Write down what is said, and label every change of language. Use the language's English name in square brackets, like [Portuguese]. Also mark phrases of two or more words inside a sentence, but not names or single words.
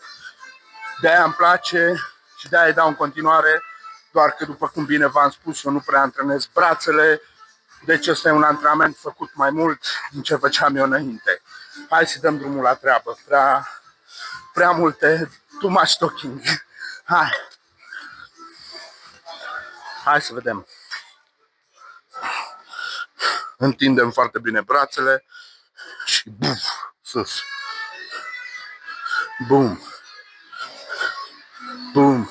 [Romanian] De-aia îmi place și de-aia îi dau în continuare. Doar că, după cum bine v-am spus, eu nu prea antrenez brațele. Deci ăsta e un antrenament făcut mai mult din ce făceam eu înainte. Hai să dăm drumul la treabă. Prea multe, [English] too much talking. [Romanian] Hai să vedem. Întindem foarte bine brațele și buf, sus. Bum. Bum.